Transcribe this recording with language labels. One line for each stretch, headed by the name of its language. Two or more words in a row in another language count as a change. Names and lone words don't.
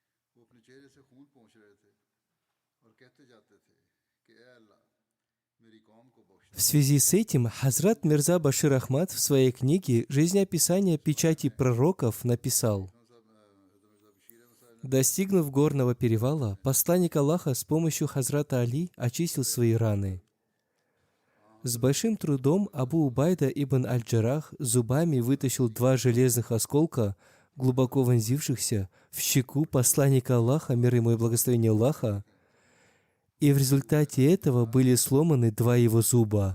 Urdu: وہ اپنے چہرے سے خون پونچھ رہے تھے اور کہتے جاتے تھے کہ اے اللہ میری قوم کو بخش
Russian: В связи с этим Хазрат Мирза Башир Ахмад в своей книге «Жизнеописание печати пророков» написал: достигнув горного перевала, посланник Аллаха с помощью Хазрата Али очистил свои раны. С большим трудом Абу Убайда ибн Аль-Джарах зубами вытащил 2 железных осколка, глубоко вонзившихся в щеку посланника Аллаха, мир ему и благословение Аллаха, и в результате этого были сломаны 2 его зуба.